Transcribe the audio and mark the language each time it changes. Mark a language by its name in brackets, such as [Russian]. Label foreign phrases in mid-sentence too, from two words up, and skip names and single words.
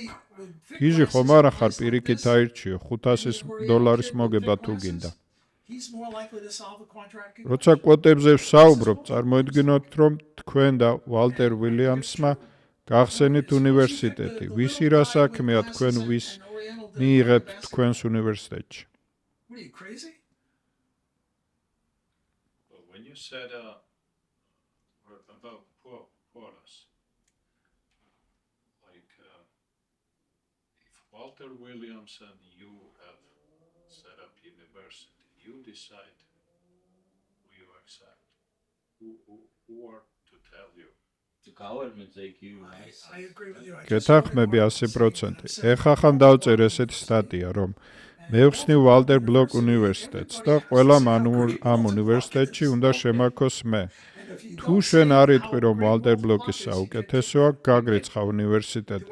[Georgian] გიჟი ხომ არა ხარ პირიქით აირჩიო, $500 მოგება თუ გინდა. როცა კვოტებზე ვსაუბრობ, წარმოიდგინოთ, რომ თქვენ და ვალტერ ვილიამსმა გახსენით უნივერსიტეტი. ვისი რა საქმეა თქვენ ვის მიიღებთ თქვენს უნივერსიტეტში? [English] What are you, crazy? But when you said about quotas, like if Walter Williams and you have set up university, you decide who you accept. Who are to tell you? The government they give I agree with you. [Georgian] გეთანხმები 100%. ეხლა ხან დავწერ ესეთი სტატია, რომ მე ვხსნი ვალტერ ბლოკ უნივერსიტეტს და ყველამ ამ უნივერსიტეტში უნდა შემაქოს მე. თუ შენ არ იტყვი, რომ ვალტერ ბლოკის საუკეთესოა, გაგრიცხა უნივერსიტეტი.